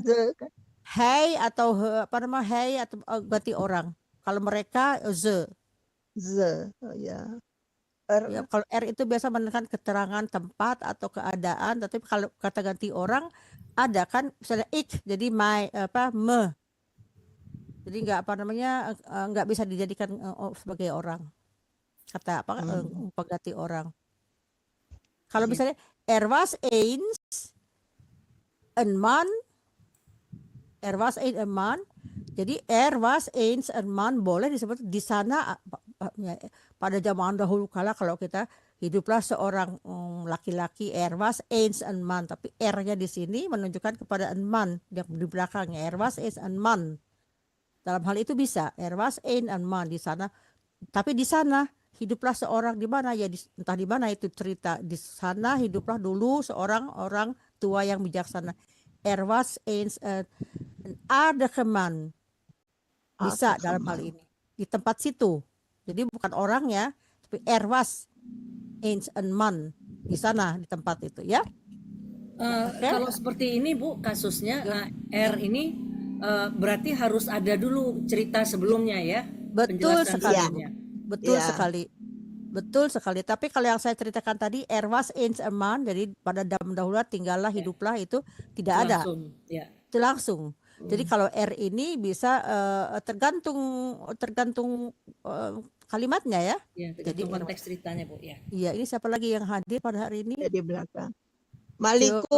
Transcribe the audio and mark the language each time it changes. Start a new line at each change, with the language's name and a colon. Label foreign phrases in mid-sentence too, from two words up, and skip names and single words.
Indonesian: ze kan. hey atau apa namanya hey atau ganti orang. Kalau mereka ze. Ze. Oh ya. Ya, kalau R itu biasa menekan keterangan tempat atau keadaan, tapi kalau kata ganti orang ada kan misalnya ik jadi my me. Jadi enggak apa namanya enggak bisa dijadikan sebagai orang. Kata apa pengganti orang. Kalau misalnya
Dutch: er was eens een man, er was eens een man.
Indonesian: Jadi
Dutch: er was eens een man
Indonesian: boleh disebut di sana pada zaman dahulu kala. Kalau kita hiduplah seorang laki-laki,
Dutch: er was eens een man,
Indonesian: tapi R-nya di sini menunjukkan kepada
Dutch: een man
Indonesian: yang di belakangnya.
Dutch: Er was eens een man.
Indonesian: Dalam hal itu bisa
Dutch: er was eens een man
Indonesian: di sana. Tapi di sana hiduplah seorang di mana ya, entah di mana itu cerita. Di sana hiduplah dulu seorang orang tua yang bijaksana.
Dutch: Er was eens een aardige man.
Indonesian: Bisa dalam hal ini. di tempat situ. Jadi bukan orangnya, tapi
Dutch: was eens een man
Indonesian: di sana di tempat itu ya. Oke. Kalau seperti ini Bu kasusnya R ini berarti harus ada dulu cerita sebelumnya ya, Betul penjelasan sekali. sebelumnya. Betul Iya. sekali. Betul sekali. Tapi kalau yang saya ceritakan tadi,
Dutch: was eens een man,
Indonesian: jadi pada zaman dahulu tinggallah, hiduplah, itu tidak ada. Langsung, ya. Itu langsung. Jadi kalau R ini bisa tergantung kalimatnya ya. Ya, Jadi tergantung konteks ceritanya Bu ya. iya, ini siapa lagi yang hadir pada hari ini? Di belakang. Malikul,